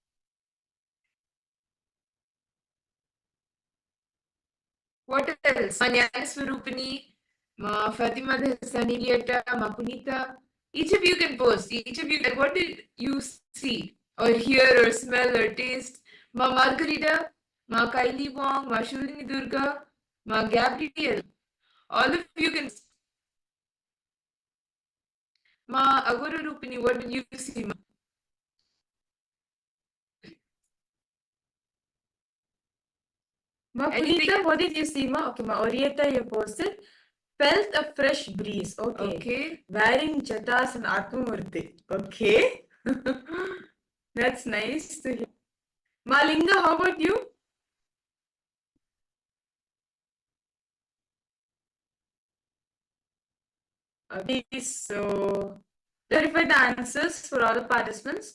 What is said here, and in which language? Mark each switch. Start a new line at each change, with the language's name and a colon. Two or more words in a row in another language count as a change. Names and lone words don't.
English: What else? Ma Nyana Swarupini, Ma Fatima Sanilieta, Ma Punita. Each of you can post. Each of you, what did you see or hear or smell or taste? Ma Margarita, Ma Kylie Wong, Ma Shalini Durga, Ma Gabriel. All of you can. Ma Agora Rupini, what did you see? Ma? Ma Punita, what did you see? Ma? Okay, Ma Orieta, you posted. Felt a fresh breeze. Okay. Okay. Wearing jatas and Atmamurti. Okay. That's nice to hear. Malinga, how about you? Okay, so clarify the answers for all the participants.